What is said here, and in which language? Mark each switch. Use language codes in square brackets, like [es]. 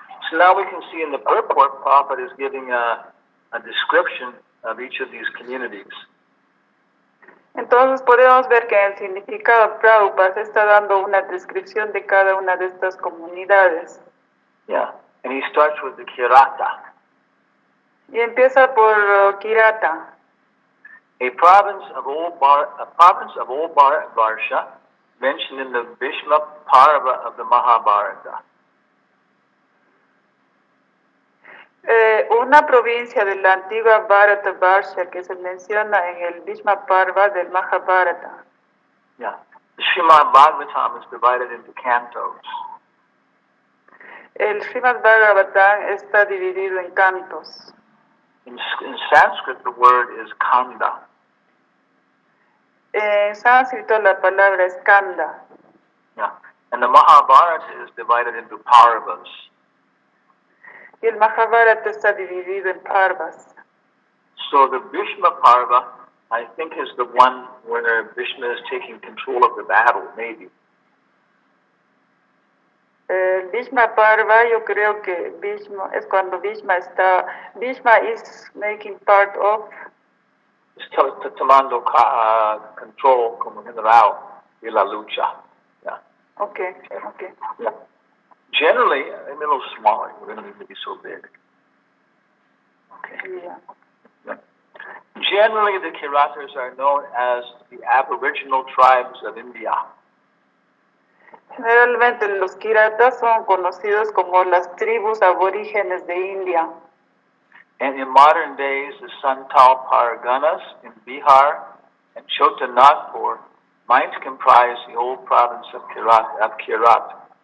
[en] So now we can see in the purport, Prophet is giving a description of each of these communities. [es] Entonces podemos ver que en el significado Prabhupada se está dando una descripción de cada una de estas comunidades. [en] Yeah, and he starts with the Kirata, [es] Y empieza por Kirata, [en] a province of old Varsha, mentioned in the Bhishma Parva of the Mahabharata. [es] una provincia de la antigua Bharata Varsha que se menciona en el Bhishma Parva del Mahabharata. [en] Yeah, the Srimad Bhagavatam is divided into cantos. [es] El Srimad Bhagavatam está dividido en cantos. [en] In Sanskrit, the word is kanda. [es] En sánscrito la palabra es kanda. [en] Yeah. And the Mahabharata is divided into parvas. [es] Y el Mahabharata está dividido en parvas. [en] So the Bhishma Parva, I think, is the one where Bhishma is taking control of the battle, maybe. [es] El Bhishma Parva, yo creo que Bhishma es cuando [en] Bhishma is making part of. [es] Tomando control como general de la lucha. [en] Yeah. Okay. Yeah. Generally, a little smaller. We don't need to be so big. Okay. Yeah. Yeah. Generally, the Kiratas are known as the aboriginal tribes of India. [es] Generalmente los Kiratas son conocidos como las tribus aborígenes de India. [en] And in modern days, the Santal Parganas in Bihar and Chota Nagpur might comprise the old province of Kirat.